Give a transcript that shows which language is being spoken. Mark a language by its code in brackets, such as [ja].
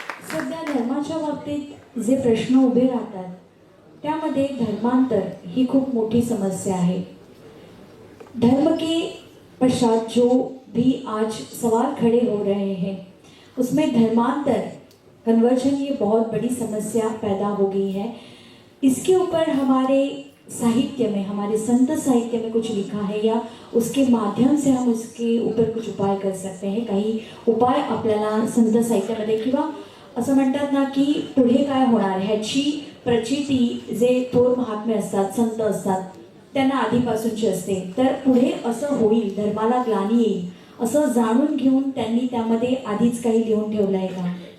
[mr] सध्या धर्माच्या बाबतीत जे प्रश्न उभे राहतात त्यामध्ये धर्मांतर ही खूप मोठी समस्या है। [hi] धर्म के पश्चात जो भी आज सवाल खड़े हो रहे हैं उसमें धर्मांतर कन्वर्जन ये बहुत बड़ी समस्या पैदा हो गई है। इसके ऊपर हमारे साहित्य में, हमारे संत साहित्य में कुछ लिखा है या उसके माध्यम से हम उसके ऊपर कुछ उपाय कर सकते हैं। [mr] काही उपाय आपल्याला संत साहित्यामध्ये किंवा असं म्हणतात ना की पुढे काय होणार ह्याची प्रचिती जे थोर महात्मे असतात, संत असतात त्यांना आधीपासूनची असते। तर पुढे असं होईल, धर्माला ग्लानी येईल असं जाणून घेऊन त्यांनी त्यामध्ये आधीच काही लिहून ठेवलं आहे का?